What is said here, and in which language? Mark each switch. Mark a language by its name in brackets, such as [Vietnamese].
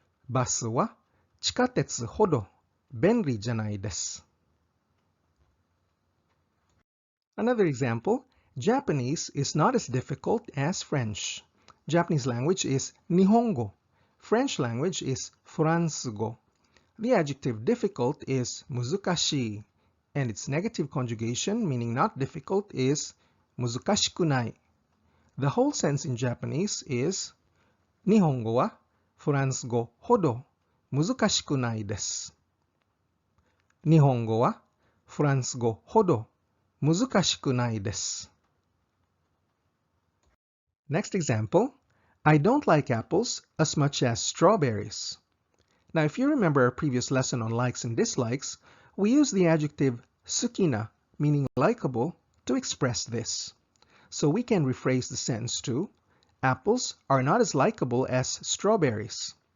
[Japanese] バスは地下鉄ほど便利じゃないです。 [English] Another example, Japanese is not as difficult as French. Japanese language is Nihongo. French language is Fransgo. The adjective difficult is 難しい, and its negative conjugation, meaning not difficult, is 難しくない. The whole sense in Japanese is [Japanese] 日本語はフランス語ほど難しくないです。日本語はフランス語ほど難しくないです。 [English] Next example, I don't like apples as much as strawberries. Now, if you remember our previous lesson on likes and dislikes, we use the adjective sukina, meaning likable, to express this. So we can rephrase the sentence to, apples are not as likable as strawberries.